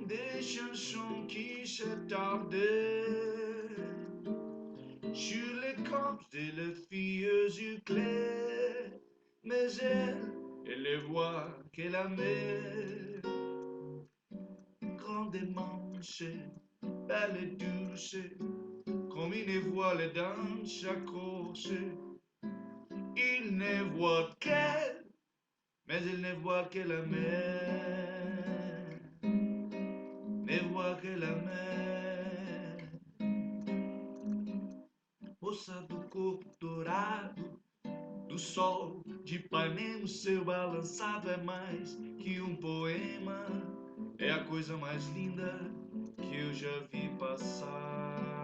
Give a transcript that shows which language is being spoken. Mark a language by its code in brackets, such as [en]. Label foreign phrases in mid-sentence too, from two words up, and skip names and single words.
[fr] des chansons qui s'attardaient sur les corps de les filles aux yeux clairs, mais elle les voit que la mer, grande et manche, belle et douce, comme une voile dans sa course. Il ne voit qu'elle, mais il ne voit que la mer, ne voit que la mer. [pt] Moça do corpo dourado, do sol de Ipanema, o seu balançado é mais que um poema, é a coisa mais linda que eu já vi passar.